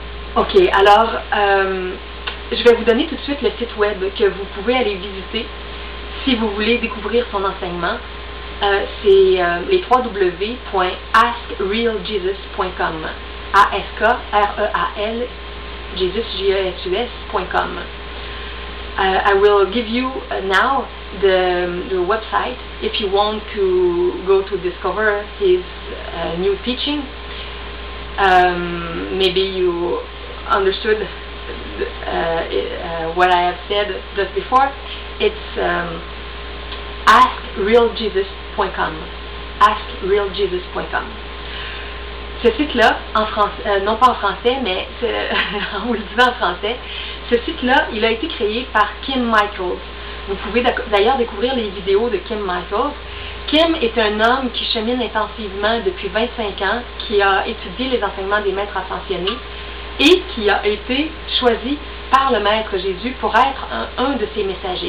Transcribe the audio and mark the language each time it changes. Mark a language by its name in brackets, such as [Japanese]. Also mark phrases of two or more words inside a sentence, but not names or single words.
[French] OK, alors, je vais vous donner tout de suite le site web que vous pouvez aller visiter si vous voulez découvrir son enseignement. C'est les www.askrealjesus.com. A-S-K-R-E-A-L Jesus, J-E-S-U-S.com. [English] I will give you now the website if you want to go to discover his new teaching. Maybe you understood what I have said just before. It's askrealjesus.com. Askrealjesus.com. [French] Ce site-là, en français, non pas en français, mais en vous le disant en français, ce site-là, il a été créé par Kim Michaels. Vous pouvez d'ailleurs découvrir les vidéos de Kim Michaels. Kim est un homme qui chemine intensivement depuis 25 ans, qui a étudié les enseignements des maîtres ascensionnés et qui a été choisi par le Maître Jésus pour être un de ses messagers.